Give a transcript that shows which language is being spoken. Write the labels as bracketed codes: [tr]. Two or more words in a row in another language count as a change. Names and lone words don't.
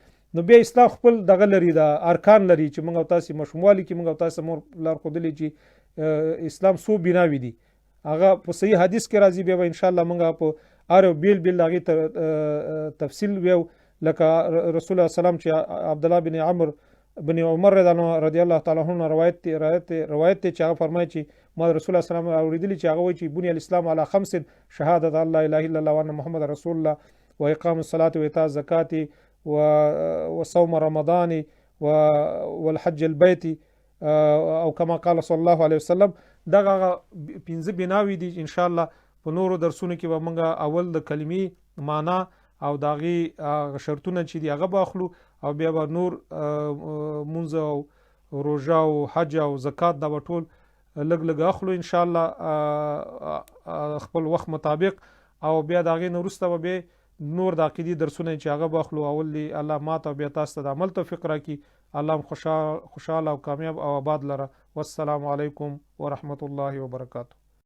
[ps] نو بیا اسلام خپل دغه لري د ارکان لري چې موږ تاسو مشمولي کې موږ تاسو مور لار خودلی چې اسلام سو بناوي دي هغه په صحیح حدیث کې راځي. بیا [ar] ان شاء الله [ps] موږ په اره بیل دغه تفصیل ویو. لکه رسول الله سلام چې عبد الله بن عمرو بن عمر [ar] رضی الله تعالی عنہ [ps] روایت چې هغه فرمایي چې ما رسول الله سلام اوریدلی چې هغه وایي چې [ar] بنی الاسلام علی خمس شهادت الله اله الا الله وان محمد رسول الله واقام الصلاه وايتاء الزکات وصوم رمضان والحج البيت [ps] او [ar] کما قال صلی الله علیه وسلم. [ps] دغه پنځه بناوي دي. [ar] ان شاء الله [ps] په نورو درسونو کې به موږ اول د کلمې معنا او داغي شرطونه چې دی هغه باخلو او بیا به نور مونږ روژه او حج او زکات دا به ټول لږ لږ اخلو [ar] ان شاء الله [ps] خپل وخت مطابق او بیا د هغې نه وروسته به بیا نور د عقیدي درسونه چې هغه به اخلو اول دی الله ما ته بیا تاسو ته د عمل توفیق راکړي الله هم خوشحاله او کامیاب او آباد لره [ar] والسلام علیکم ورحمت الله وبرکاته